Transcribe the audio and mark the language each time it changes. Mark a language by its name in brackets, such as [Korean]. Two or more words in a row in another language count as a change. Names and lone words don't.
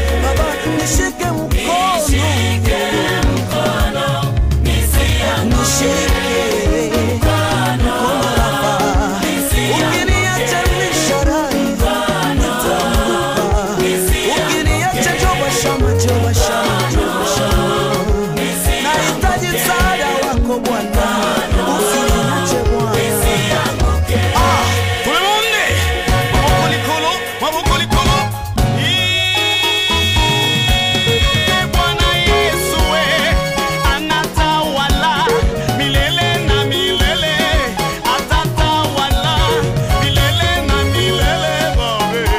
[Swahili] Baba, nishike mkono. Nishike mkono, Baba. Ukiniacha nisharai, nitaanguka. Ukiniacha, Jehova Shama, Jehova Shama, Jehova Shama. Nahitaji msaada wako, Bwana. Usiniache Bwana. [Lingala] Ah, [French] tout le monde, [Lingala] maboko likolo, maboko likolo. Ee, [Swahili] Bwana Yesu, we, anatawala milele na milele, atatawala milele na milele, Baba.